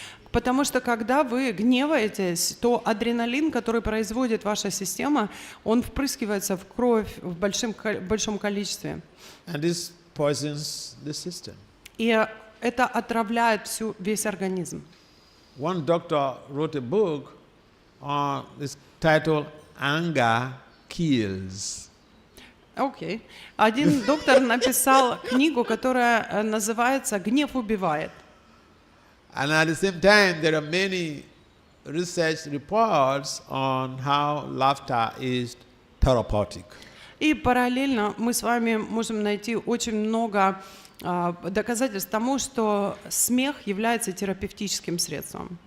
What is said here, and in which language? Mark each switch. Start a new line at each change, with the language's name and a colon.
Russian: Потому что когда вы гневаетесь, то адреналин, который производит ваша система, он впрыскивается в кровь в большом количестве.
English: And this poisons the system.
Russian: И это отравляет весь организм.
English: One doctor wrote a book on this title "Anger Kills."
Russian: Окей. Один доктор написал книгу, которая называется «Гнев убивает».
English: And at the same time, there are many research reports on how laughter is therapeutic.
Russian: И параллельно мы с вами можем найти очень много доказательств тому, что смех является терапевтическим средством.